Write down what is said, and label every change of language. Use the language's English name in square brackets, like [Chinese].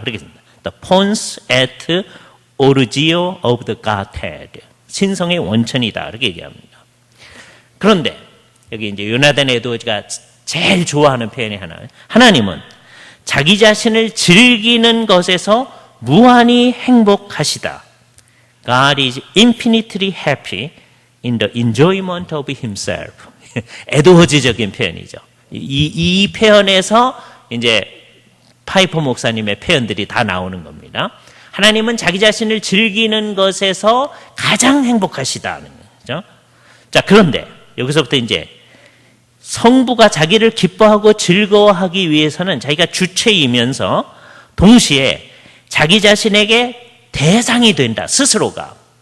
[Korean] 그렇게 씁니다. [English] The pons et origio of the Godhead. [Korean] 신성의 원천이다. 이렇게 얘기합니다. 그런데 여기 이제 요나단 에드워즈가 제일 좋아하는 표현이 하나님은 자기 자신을 즐기는 것에서 무한히 행복하시다. [English] God is infinitely happy in the enjoyment of himself. [Korean] 에드워즈적인 표현이죠. 이 표현에서 이제 파이퍼 목사님의 표현들이 다 나오는 겁니다. 하나님은 자기 자신을 즐기는 것에서 가장 행복하시다는 거죠. 자, 그런데 여기서부터 이제 성부가 자기를 기뻐하고 즐거워하기 위해서는 자기가 주체이면서 동시에 자기 자신에게 대상이 된다. 스스로가.